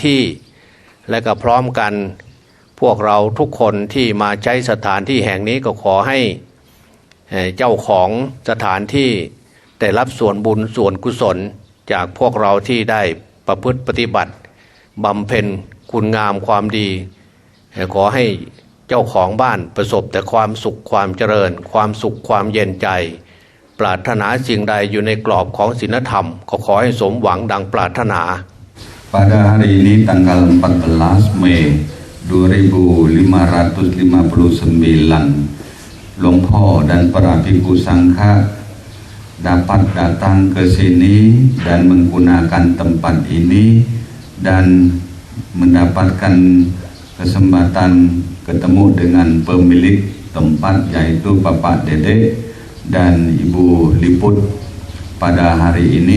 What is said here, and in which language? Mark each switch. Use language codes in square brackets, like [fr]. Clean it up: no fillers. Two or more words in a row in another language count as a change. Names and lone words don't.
[th] ที่และก็พร้อมกันพวกเราทุกคนที่มาใช้สถานที่แห่งนี้ก็ขอให้เจ้าของสถานที่ได้รับส่วนบุญส่วนกุศลจากพวกเราที่ได้ประพฤติปฏิบัติบำเพ็ญคุณงามความดีขอให้เจ้าของบ้านประสบแต่ความสุขความเจริญความสุขความเย็นใจปรารถนาสิ่งใดอยู่ในกรอบของศีลธรรมก็ขอให้สมหวังดังปรารถนา [id] Pada hari ini tanggal 14 Mei 2559 Hluang Pho dan para bhikkhu sangha dapat datang ke sini dan menggunakan tempat ini dan mendapatkan kesempatan ketemu dengan pemilik tempat yaitu Bapak Dede dan Ibu Liput pada hari ini.